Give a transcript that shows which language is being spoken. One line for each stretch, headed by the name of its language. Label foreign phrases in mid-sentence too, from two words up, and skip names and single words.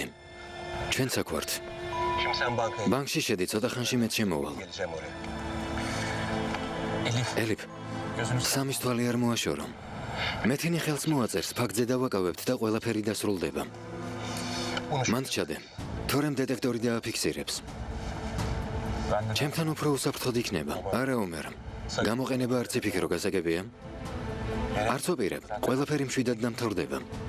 Georgian: ჩვენც აქ ვართ.
Turkish: Şimdi sen bankaya
Georgian: ბანკში შედი, ცოტა ხანში მეც შემოვალ.
Turkish: geleceğim oraya. Elif,
Georgian: ელიფ,
Turkish: gözünü
Georgian: სამის თვალი არ მოაშორო. მეთინი ხელს მოაწერს, ფაქტზე დავაკავებთ და ყველაფერი დასრულდება. მან ჩადე. თორემ დეტექტორი დააფიქსირებს.
Turkish: ben de
Georgian: ჩემთან უფრო უსაფრთხოდ იქნება. არა ომერ. გამოყენება არც იფიქრო, გასაგებია? არც ოპირებ. ყველაფერი მშვიდად დამთავრდება.